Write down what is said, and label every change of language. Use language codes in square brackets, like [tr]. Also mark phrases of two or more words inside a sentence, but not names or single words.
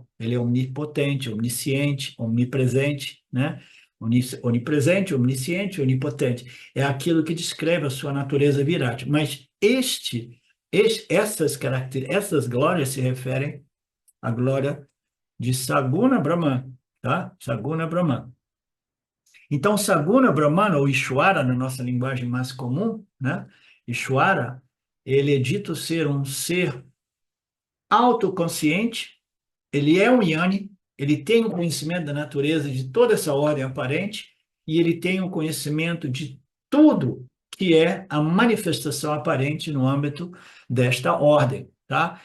[pt] Ele é onipotente, onisciente, omnipresente, né? Onipresente, omnisciente, onipotente. É aquilo que descreve a sua natureza virátil. Mas essas glórias se referem à glória de Saguna Brahman, tá? Saguna Brahman. Então, Saguna Brahmana, ou Ishwara, na nossa linguagem mais comum, né? Ishwara, ele é dito ser um ser autoconsciente, ele é um Yoni, ele tem o conhecimento da natureza de toda essa ordem aparente, e ele tem o conhecimento de tudo que é a manifestação aparente no âmbito desta ordem, tá?